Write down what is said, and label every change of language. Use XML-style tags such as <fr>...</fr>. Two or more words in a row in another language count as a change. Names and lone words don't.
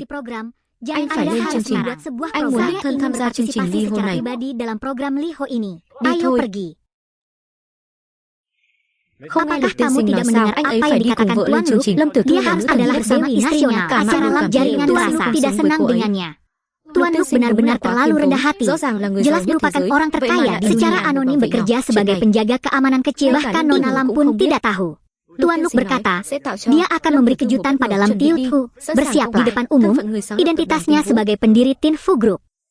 <vi>Anh phải lên chương trình. Anh muốn đích thân tham gia chương trình ly hôn này. Đi thôi. Không nghe Lục tiên sinh nói sao? Anh ấy phải đi cùng vợ lên chương trình. Lâm Tử Thư là nữ thần</vi> <id>adalah Dewi Nasional.</id> <vi>Cả mạng đều cảm thấy</vi> <id>Tuan Lục tidak senang dengannya. Tuan Lục benar-benar terlalu rendah hati. Jelas merupakan orang terkaya secara anonim bekerja sebagai penjaga keamanan kecil. Bahkan Nona Lam pun tidak tahu. Tuan Luk berkata, dia akan memberi kejutan pada Lam Tiuthu. Bersiap di depan umum, identitasnya sebagai pendiri Tin Fu Group.</id>